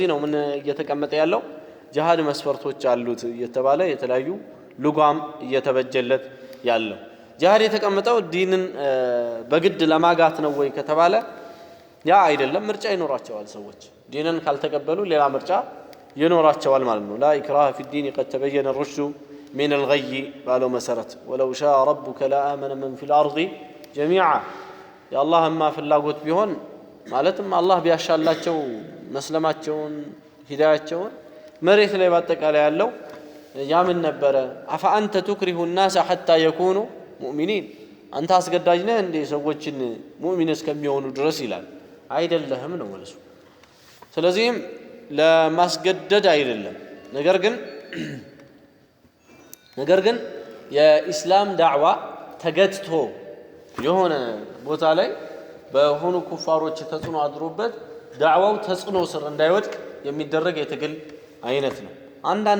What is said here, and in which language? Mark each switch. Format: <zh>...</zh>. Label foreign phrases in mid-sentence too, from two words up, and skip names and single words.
<am>ነው ምን እየተቀመጠ ያለው ጂሃድ መስፈርቶች አሉት እየተባለ የተለያዩ ልጓም እየተበጀለት ያለው ጂሃድ የተቀመጠው ዲንን በግድ ለማጋት ነው ወይ ከተባለ ያ አይደለም ምርጫ ይኖራቸዋል ሰዎች ዲንን ካልተቀበሉ ሌላ ምርጫ ይኖራቸዋል ማለት ነው</am> <ar>لا إكراه في الدين قد تبين الرشد من الغي قالوا مسرت ولو شاء ربك لآمن من في الأرض جميعا يا الله ما</ar> <am>ፍላጎት ቢሆን ማለትም አላህ ቢያሻላቸው መስለማቸውን ሂዳያቸውን መሬት ላይ ባጠቃላይ ያለው ያምን ነበረ አፈአንተ</am> <ar>تكره الناس حتى يكونوا مؤمنين</ar> <am>አንተ አስገዳጅ ነህ እንደ ሰዎችን ሙእሚን እስከሚሆኑ ድረስ ይላል አይደለም ነው መልሱ ስለዚህም ለማስገደድ አይደለም ነገር ግን የኢስላም ዳዕዋ ተገትቶ የሆነ ቦታ ላይ በሆኑ ኩፋሮች ተጽዕኖ አድሮበት ዳዕዋው ተጽዕኖ ስር እንዳይወድቅ የሚደረግ የትግል አይነት ነው አንዳንዴ</am>